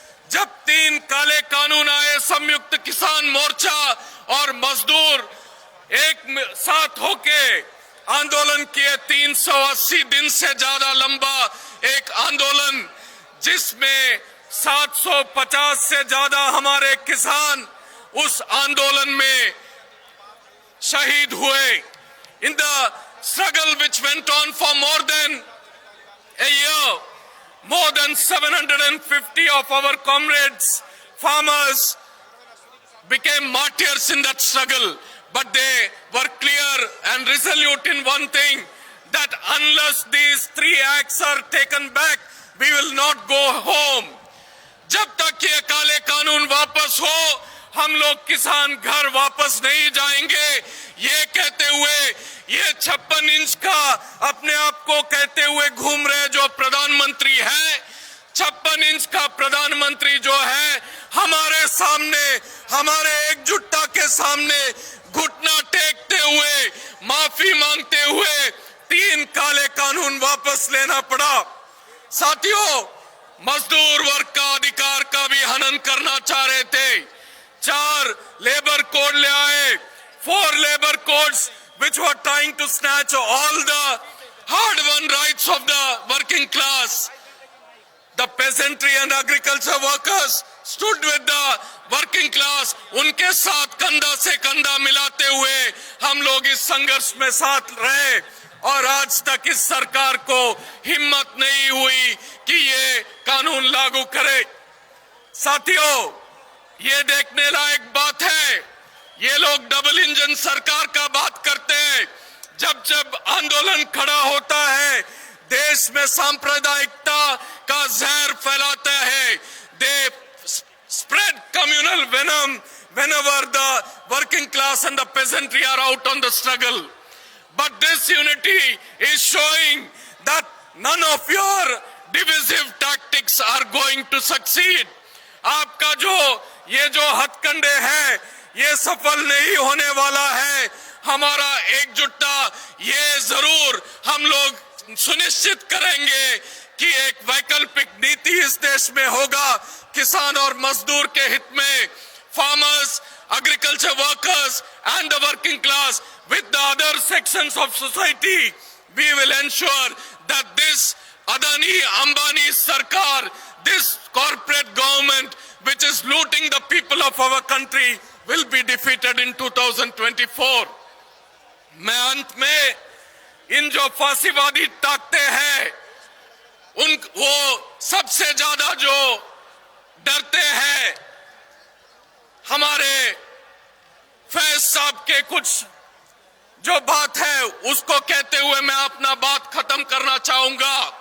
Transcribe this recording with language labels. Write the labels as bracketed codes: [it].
[hi] जब 3 काले कानून आए, संयुक्त किसान मोर्चा और मजदूर एक साथ होके आंदोलन किए। 380 दिन से ज्यादा लंबा एक आंदोलन, जिसमें 750 से ज्यादा हमारे किसान उस आंदोलन में शहीद हुए। [en] In the struggle which went on for more than a year, more than 750 of our comrades, farmers, became martyrs in that struggle. But they were clear and resolute in one thing, that unless these 3 acts are taken back, we will not go home. [hi] जब तक ये काले कानून वापस हो, हम लोग किसान घर वापस नहीं जाएंगे। ये कहते हुए, ये 56 इंच का अपने आप को कहते हुए घूम रहे जो प्रधानमंत्री है, 56 इंच का प्रधानमंत्री जो है, हमारे सामने, हमारे एकजुटता के सामने घुटना टेकते हुए, माफी मांगते हुए 3 काले कानून वापस लेना पड़ा। साथियों, मजदूर वर्ग का अधिकार का भी हनन करना चाह रहे थे। 4 लेबर कोड ले आए, 4 labour codes [en] which were trying to snatch all the hard-won rights of the working class. The peasantry and agriculture workers stood with the working class. [hi] उनके साथ कंधा से कंधा मिलाते हुए हम लोग इस संघर्ष में साथ रहे और आज तक इस सरकार को हिम्मत नहीं हुई कि ये कानून लागू करे। साथियों, ये देखने लायक बात है, ये लोग डबल इंजन सरकार का बात करते हैं। जब जब आंदोलन खड़ा होता है, देश में सांप्रदायिकता का जहर फैलाता है। [en] They spread communal venom whenever the working class and the peasantry are out on the struggle. But this unity is showing that none of your divisive tactics are going to succeed. [hi] आपका ये जो हथकंडे हैं, ये सफल नहीं होने वाला है। हमारा एकजुटता ये जरूर हम लोग सुनिश्चित करेंगे कि एक वैकल्पिक नीति इस देश में होगा, किसान और मजदूर के हित में। [en] Farmers, agriculture workers and the working class with the other sections of society, we will ensure that this Adani Ambani Sarkar, this corporate government which is looting the people of our country, will be defeated in 2024. [hi] मैं अंत में इन जो फांसीवादी ताकतें हैं वो सबसे ज्यादा जो डरते हैं हमारे फैज साहब के कुछ जो बात है उसको कहते हुए मैं अपना बात खत्म करना चाहूंगा।